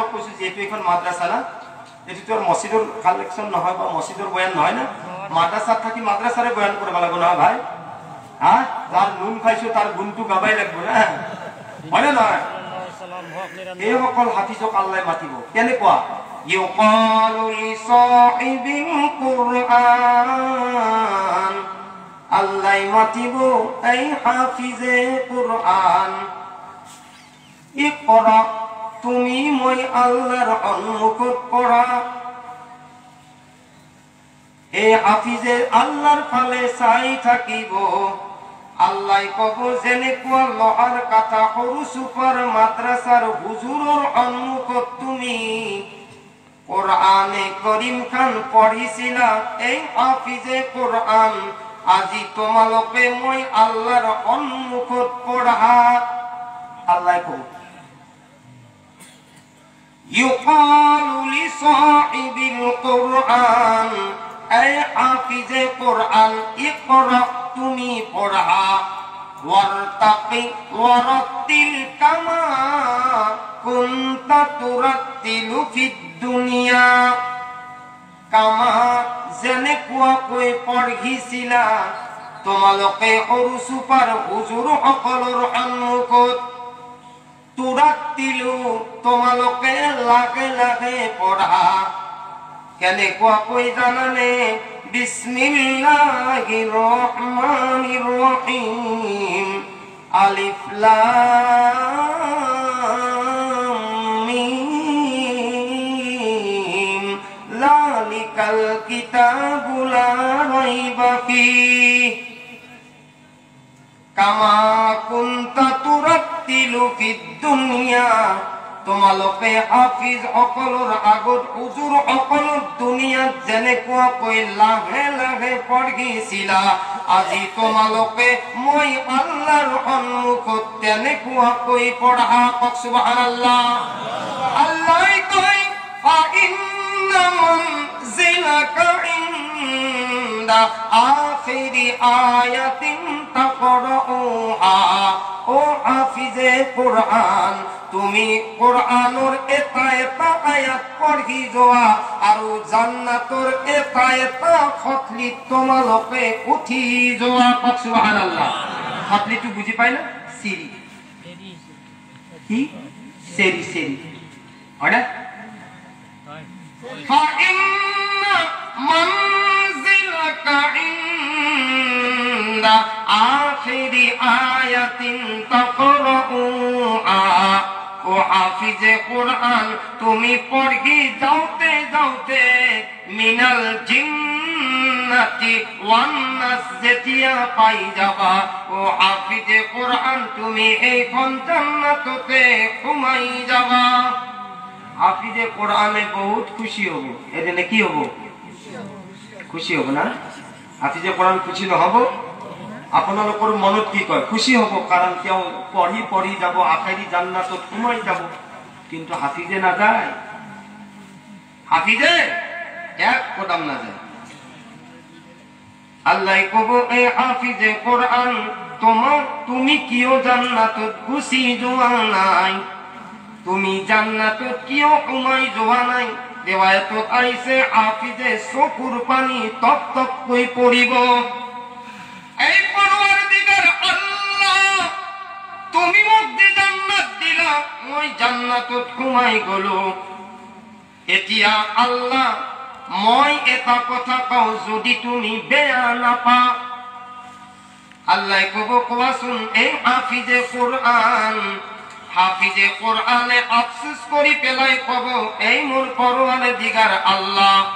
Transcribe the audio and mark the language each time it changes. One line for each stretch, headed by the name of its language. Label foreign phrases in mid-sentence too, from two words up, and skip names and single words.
Assamese: কৈছো যে এইটো এখন মাদ্রাসা না এটি তো মসজিদৰ কালেকশন নহয় বা মসজিদৰ বয়ান নহয় না মাদ্রাসা থাকি মাদ্রাসাৰে বয়ান কৰিব লাগিব না ভাই হ্যাঁ যার নুন খাইছো তার গুণটো গাবাই লাগিব না হয় না এই সকল হাফিজক আল্লাহ মাতিব কেনেকুৱা
Arabic: يقال لصاحب القرآن
Assamese: আল্লাহ মাতিব এই হাফিজে কুরআন ইকরা তুমি মই আল্লাহর সম্মুখত পড়া এই হাফিজে আল্লাহর ফালে চাই থাকিব আল্লাহ কব যেনেকুৱা লহাৰ কাটা সৰু সুপাৰ মাদ্রাসাৰ হুজুৰৰ সম্মুখত তুমি কোরআনে করিম খান পঢ়িছিলা এই হাফিজে কোরআন আজি তোমালোকে মই আল্লাহর সম্মুখত পড়া আল্লাহ কব
Arabic: يقال لصاحب القرآن
Assamese: এই হাফিজে কোরআন ইকরা তুমি পড়া ওয়ারতাকি
Arabic: ورتل كما كنت ترتل في الدنيا কামা যেনেকুৱাকৈ
Assamese: পঢ়িছিলা তোমালোকে সৰু সুপাৰ হুজুৰ সকলৰ সন্মুখত তুৰাতিলু তোমালোকে লাহে লাহে পঢ়া কেনেকুৱাকৈ জানানে
Arabic: بسم الله الرحمن الرحيم الف لام ميم ذلك الكتاب لا ريب فيه كما كنت ترتل في الدنيا
Assamese: তোমালোকে হাফিজ সকলৰ আগত হুজুৰ সকলৰ দুনিয়াত যেনেকুৱাকৈ লাহে লাহে পঢ়িছিলা আজি তোমালোকে মই আল্লাহৰ সন্মুখত তেনেকুৱাকৈ পঢ়া সুবহানাল্লাহ আল্লাহ কয়
Arabic: فإن منزلك عند آخر آية تقرؤها
Assamese: ও হাফিজে কোরআন তুমি কোরআনৰ এটা এটা আয়াত পঢ়ি যোৱা আৰু জান্নাতৰ এটা এটা খতলি তোমালোকে উঠি যোৱা সুবহানাল্লাহ খতলিটো বুজি পাই না সিৰি কি সিৰি সিৰি হয়
Arabic: فإن منزلك عند آخر آية تقرؤها
Assamese: ও ও হাফিজে কোরআন তুমি পড়ি যাওতে যাওতে
Arabic: من الجنة والناس
Assamese: যেতিয়া পাই যাবা, ও হাফিজে কোরআন তুমি এই জান্নাততে ঘুমাই যাবা। হাফিজে কোরআনে বহুত খুশি হব, এদিনে কি হব? খুশি হব না? হাফিজে কোরআন খুশি নহব? আপোনালোকৰ মনত কি কয়? খুশি হব, কাৰণ তেওঁ পঢ়ি পঢ়ি যাব, আখেৰি জান্নাতত সোমাই যাব। কিন্তু হাফিজে নাযায়, হাফিজে এক কদম নাযায়। আল্লাহ কব, এই হাফিজে কোরআন তুমি কিয় জান্নাতত গুচি যোৱা নাই? তুমি জান্নাতত কিয় সোমাই যোৱা নাই? রিওয়ায়াতত আইছে হাফিজে চকুর পানি টপ টপ কই পড়িব। এই পরওয়ারদিগার আল্লাহ তুমি মোক যে জান্নাত দিলা, মই জান্নাতত সোমাই গলো। এতিয়া আল্লাহ মই এটা কথা কওঁ, যদি তুমি বেয়া নাপা, আল্লাহ কব কোৱাচোন এই হাফিজে কোরআন, হাফিজে কোরআনে আফসোস করি পেলাই কব, এই মোর পরওয়ারদিগার আল্লাহ